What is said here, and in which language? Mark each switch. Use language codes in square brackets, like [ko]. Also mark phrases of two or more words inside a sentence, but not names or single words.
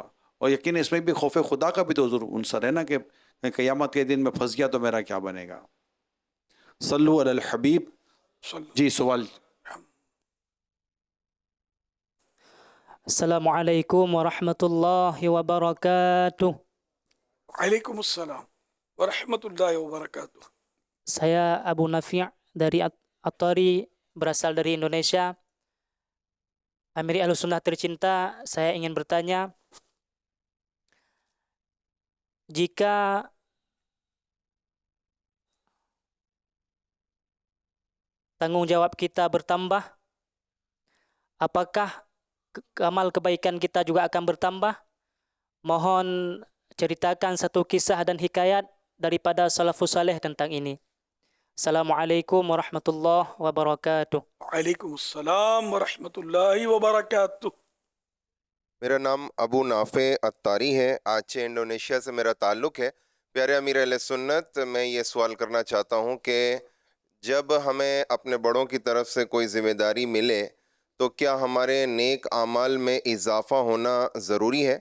[ur] اور یقین اس میں بھی خوف خدا کا بھی تو حضور عنصر ہے نا کہ قیامت کے دن میں پھنس گیا تو میرا کیا بنے گا. [ar] صلو علی الحبیب. [ur] جی سوال. [ar] السلام علیکم ورحمۃ اللہ وبرکاتہ. وعلیکم السلام ورحمۃ اللہ وبرکاتہ. [id] Saya Abu Nafi' dari At-Tari, berasal dari Indonesia. Amiri Ahlussunnah tercinta, saya ingin bertanya, jika tanggung jawab kita bertambah, apakah amal kebaikan kita juga akan bertambah? Mohon ceritakan satu kisah dan hikayat daripada salafus saleh tentang ini. [ar] السلام عليكم ورحمة الله وبركاته. وعلیکم السلام ورحمۃ اللہ وبرکاتہ. [ur] میرا نام ابو نافع اتاری ہے، آچے انڈونیشیا سے میرا تعلق ہے. پیارے امیر اہل سنت، میں یہ سوال کرنا چاہتا ہوں کہ جب ہمیں اپنے بڑوں کی طرف سے کوئی ذمہ داری ملے تو کیا ہمارے نیک اعمال میں اضافہ ہونا ضروری ہے؟